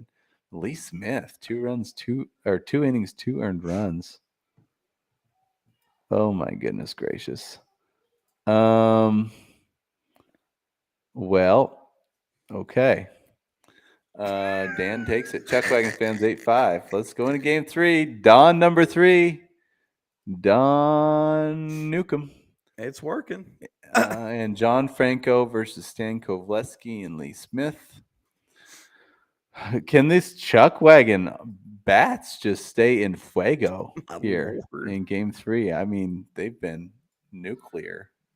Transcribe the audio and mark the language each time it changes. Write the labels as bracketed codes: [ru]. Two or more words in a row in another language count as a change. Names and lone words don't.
[en] Lee Smith, 2 innings, 2 earned runs. Oh my goodness gracious. Well, okay. Dan takes it. Chuckwagon fans 8-5. Let's go into game 3. Don number 3. Don Newcomb. It's working. And John Franco versus Stan Kovaleski and Lee Smith. Can this Chuckwagon bats just stay in fuego here in game 3? I mean, they've been nuclear.